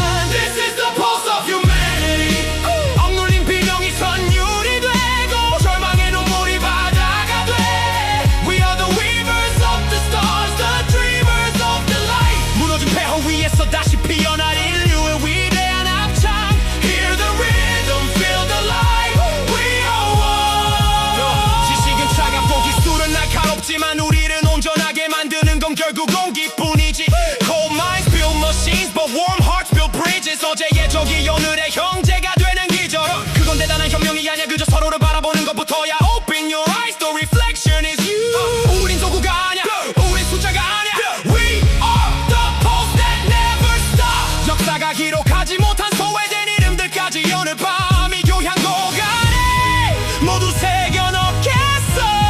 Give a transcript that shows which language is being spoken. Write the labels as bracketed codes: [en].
[en] This is the pulse of humanity. [ko] 억눌린 비명이 선율이 되고 절망의 눈물이 바다가 돼. [en] We are the weavers of the stars, the dreamers of the light. [ko] 무너진 폐허 위에서 다시 피어날 인류의 위대한 합창. [en] Hear the rhythm, feel the light. We are one. [ko] 지식은 차갑고 기술은 날카롭지만 우리를 온전하게 만드는 건 결국 공기뿐이지. [en] Cold minds build machines, but warm hearts build bridges. [ko] 어제의 적이 오늘의 형제가 되는 기적. 그건 대단한 혁명이 아니야. 그저 서로를 바라보는 것부터야. [en] Open your eyes, the reflection is you. [ko] 우린 도구가 아니야. 우린 숫자가 아니야. [en] We are the pulse that never stops. [ko] 역사가 기록하지 못한 소외된 이름들까지 오늘 밤 이 교향곡 안에 모두 새겨넣겠어.